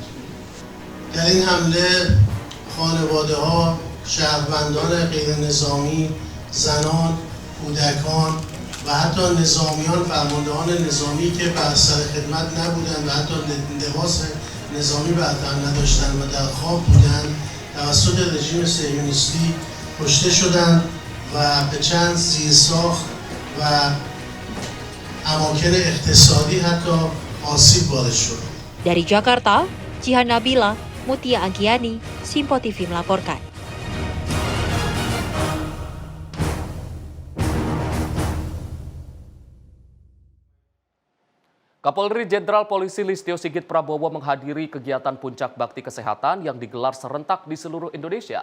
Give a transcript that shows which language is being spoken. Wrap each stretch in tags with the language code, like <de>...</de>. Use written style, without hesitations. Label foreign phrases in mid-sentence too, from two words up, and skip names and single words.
<fa>در این حمله خانواده‌ها، شهروندان غیر نظامی، زنان، کودکان و حتی نظامیان، فرماندهان نظامی که بر سر خدمت نبودند و حتی لباس نظامی بر تن نداشتند و در خواب بودند توسط رژیم صهیونیستی کشته شدند و به چند زیرساخت و اماکن اقتصادی حتی آسیب وارد شد.</fa> <id>Dari Jakarta, Jihan Nabila, Mutia Agiani, Simpo TV melaporkan. Kapolri Jenderal Polisi Listio Sigit Prabowo menghadiri kegiatan Puncak Bakti Kesehatan yang digelar serentak di seluruh Indonesia.</id>